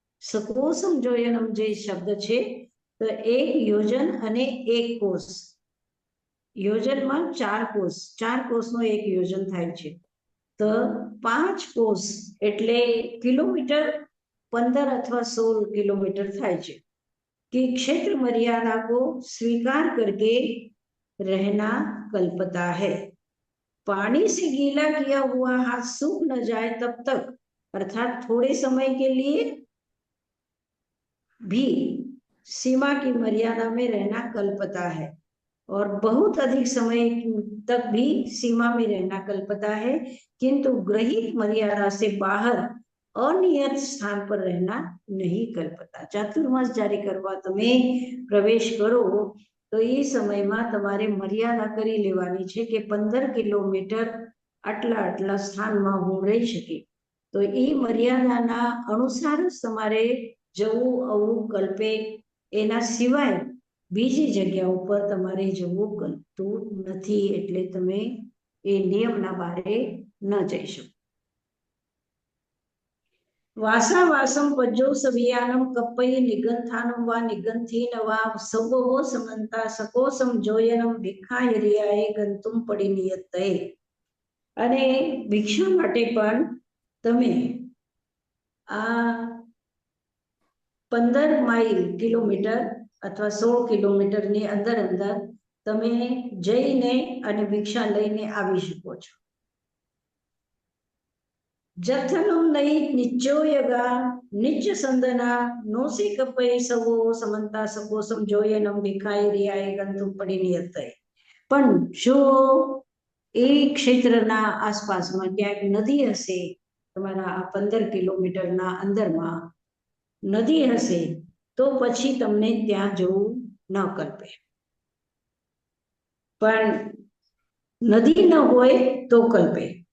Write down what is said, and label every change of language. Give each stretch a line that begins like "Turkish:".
Gujarati: સકોસમ જોયનમ જે શબ્દ છે, તો એક યોજન અને એક કોસ. યોજનમાં 4 કોસનો એક યોજન થાય છે. તો 5 કોસ એટલે કિલોમીટર 15
Hindi: अथवा 16 किलोमीटर
Gujarati: થાય છે.
Hindi: कि क्षेत्र मर्यादा को स्वीकार करके रहना कल्पता है. पानी से गीला किया हुआ हाथ सूख न जाए तब तक, अर्थात थोड़े समय के लिए भी सीमा की मर्यादा में रहना कल्पता है, और बहुत अधिक समय तक भी सीमा में रहना कल्पता है, किंतु ग्रहित मर्यादा से बाहर अनियत स्थान पर रहना नहीं कल्पता. चातुर्मास जारी करवा
Gujarati: તમે પ્રવેશ કરો તો એ સમયમાં તમારે મર્યાદા કરી લેવાની છે કે 15 કિલોમીટર આટલા સ્થાનમાં હું રહી શકે. તો એ મર્યાદાના અનુસાર જ તમારે જવું આવવું કલ્પે, એના સિવાય બીજી જગ્યા ઉપર તમારે જવું ગમતું નથી, એટલે તમે એ નિયમના બારે ન જઈ શકો.
Prakrit languages: वासा वासम पज्जो सवियानम कप्पई निगंथानम वा निगंथेन वा सवो समंता सकोसम जोयनम भिक्षायरियाए गंतुम परिनियते.
Gujarati: અને ભિક્ષા માટે પણ તમે આ 15 માઇલ કિલોમીટર અથવા 16 કિલોમીટરની અંદર તમે જઈને અને ભિક્ષા લઈને આવી શકો છો.
Prakrit languages: जथनम नई निच्चोयगा निच्च संदना नोसे कपय सवो समंता सकोसम जोयनम भिखायरियाए गंतुम परिनियते.
Hindi: पण जो
Gujarati: એ ક્ષેત્રના આસપાસમાં ક્યાંક નદી હશે, તમારા 15 કિલોમીટરના અંદરમાં નદી હશે, તો પછી તમને ત્યાં જવું ન કલ્પે. પણ નદી ન હોય તો કલ્પે.